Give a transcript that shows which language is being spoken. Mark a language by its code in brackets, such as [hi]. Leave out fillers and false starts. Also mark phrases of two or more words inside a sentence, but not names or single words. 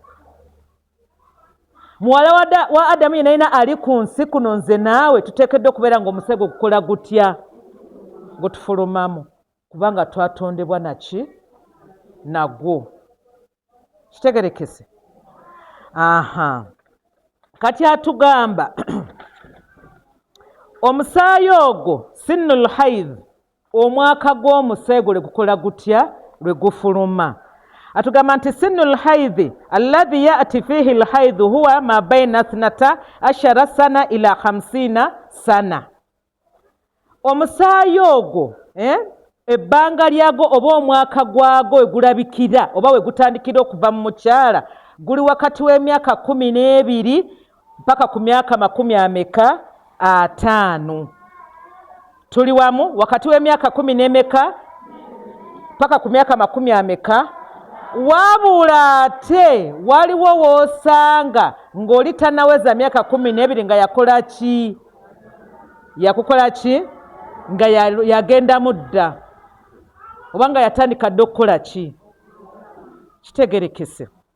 [lg] muwala wa Adamu yenayina ali ku nsi kuno nze naawe tuteekeddwa okubeera ng'omusaayi gwe gukola gutya gutufulumamu kubanga twatondebwa naki nagwo kitegerekese kati atugamba omusaayi ogwo [ar] سن الحيض [lg] omwaka gw'omusaayi gwe gukola gutya lwe gufuluma atugamba nti [ar] سن الحيض الذي يأتي فيه الحيض هو ما بين 12 سنة إلى 50 سنة [lg] omusaayi ogwo ebbanga lyagwo oba omwaka gwagwo wegulabikira oba wegutandikira okuva mu mukyala guli wakati w'emyaka 12 mpaka ku myaka 50 tuli wamu wakati w'emyaka 10 mpaka ku myaka 50 wabula ate waliwo woosanga ng'oli tannaweza myaka 12 nga yakola ki yakukola ki nga yagenda mudda oba nga yatandika dde okukola ki kitegerekese